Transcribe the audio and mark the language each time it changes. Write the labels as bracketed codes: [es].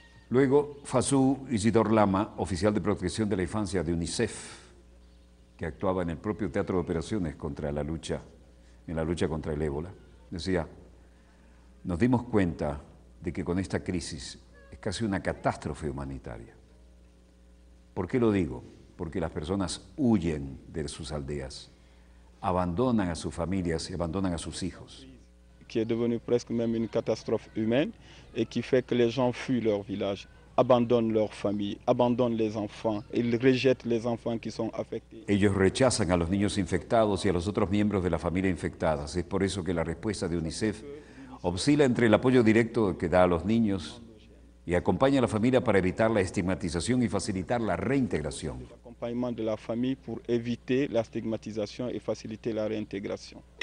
[es] Luego, Fasu Isidor Lama, oficial de protección de la infancia de UNICEF, que actuaba en el propio teatro de operaciones en la lucha contra el ébola, decía, nos dimos cuenta de que con esta crisis es casi una catástrofe humanitaria. ¿Por qué lo digo? Porque las personas huyen de sus aldeas, abandonan a sus familias y abandonan a sus hijos. [fr] Qui est devenu presque même une catastrophe humaine et qui fait que les gens fuient leur village, abandonnent leur famille, abandonnent les enfants, ils rejettent les enfants qui sont affectés. [es] Ellos rechazan a los niños infectados y a los otros miembros de la familia infectadas. Es por eso que la respuesta de UNICEF oscila entre el apoyo directo que da a los niños y acompaña a la familia para evitar la estigmatización y facilitar la reintegración. [fr] L'accompagnement de la famille pour éviter la stigmatisation et faciliter la réintégration.